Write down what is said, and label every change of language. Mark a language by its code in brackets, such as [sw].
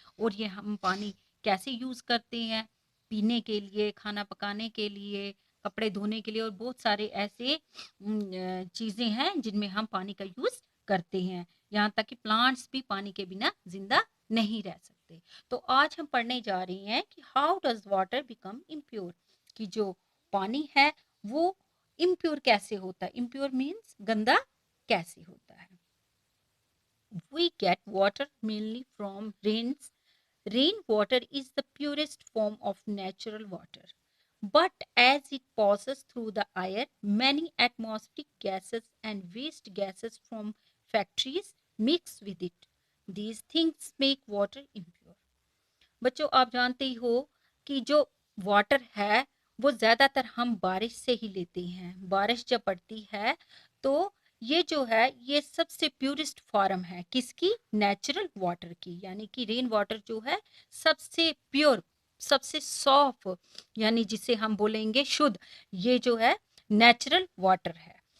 [hi] और ये हम पानी कैसे यूज करते हैं, पीने के लिए, खाना पकाने के लिए, कपड़े धोने के लिए, और बहुत सारे ऐसे चीजें हैं जिनमें हम पानी का यूज करते हैं। यहाँ तक कि प्लांट्स भी पानी के बिना जिंदा नहीं रह सकते। तो आज हम पढ़ने जा रहे हैं कि [en] how does water become impure, [hi] कि जो पानी है वो इम्प्योर कैसे होता है। इम्प्योर मीन्स गंदा कैसे होता है। [en] We get water mainly from rains. Rainwater is the purest form of natural water. But as it passes through the air, many atmospheric gases and waste gases from factories mix with it. These things make water impure. [hi] बच्चों, आप जानते ही हो कि जो water है वो ज्यादातर हम बारिश से ही लेते हैं। बारिश जब पड़ती है तो ये जो है ये सबसे प्यूरिस्ट फॉर्म है किसकी, नेचुरल वाटर की। यानी कि रेन वाटर जो है सबसे प्योर, सबसे सॉफ्ट, यानी जिसे हम बोलेंगे शुद्ध, ये जो है नेचुरल वाटर है।